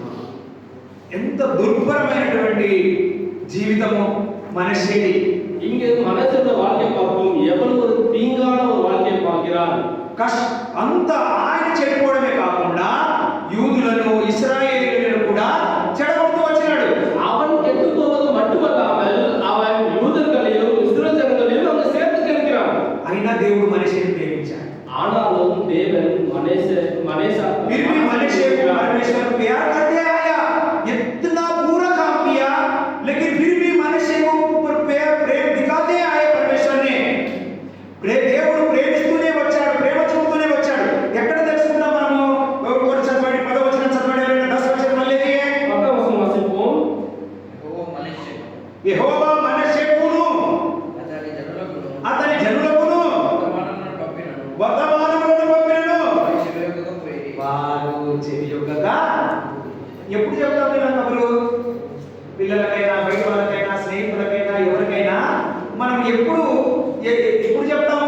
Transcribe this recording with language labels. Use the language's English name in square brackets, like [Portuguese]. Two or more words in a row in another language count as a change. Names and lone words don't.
[Telugu] ఎంత దుర్భరమైనటువంటి జీవితము మనిషిది. [Tamil] இங்கு மனசோட வாழ்க்கை பார்ப்போம். எவ்வளவு ஒரு தீங்கான ஒரு வாழ்க்கையை பார்க்கிறான். [Telugu] అంత ఆయన చెడిపోవడమే కాకుండా యూదులను, ఇశ్రాయేలీయులను కూడా చెడగొడుతూ వచ్చినాడు. [Tamil] அவன் கெட்டு போவது மட்டுமல்லாமல் அவன் யூதர்களையும் இஸ்ரவேல் ஜனங்களையும் அங்க சேர்த்து கெடுக்கிறான். [Telugu] అయినా దేవుడు మనిషిని ప్రేమించాడు. [Tamil] ஆனாலும் தேவன் மனுஷா [Hindi] फिर भी मनुष्य को परमेश्वर प्यार करते आया. इतना पूरा काम किया, लेकिन फिर भी मनुष्य को ऊपर प्रेम दिखाते आए परमेश्वर ने. [Telugu] దేవుడు ప్రేమిస్తూనే వచ్చాడు, ప్రేమ చూపుతూనే వచ్చాడు. ఎక్కడ తెలుసుకుందాం మనము? ఒకటి చదవండి, 10వ వచనం చదవండి ఎవరైనా. 10వ వచనం మళ్ళీ [Tamil] 10ஆம் வசனம் வாசிப்போம். [Telugu] యెహోవా మనుష్యకును అతని జనులకును వర్తమానములను పంపినను వారు చెవియొగ్గగా. ఎప్పుడు చెప్తాం ఇలా కబురు? పిల్లలకైనా, బయట వాళ్ళకైనా, స్నేహితులకైనా, ఎవరికైనా మనం ఎప్పుడు చెప్తాము?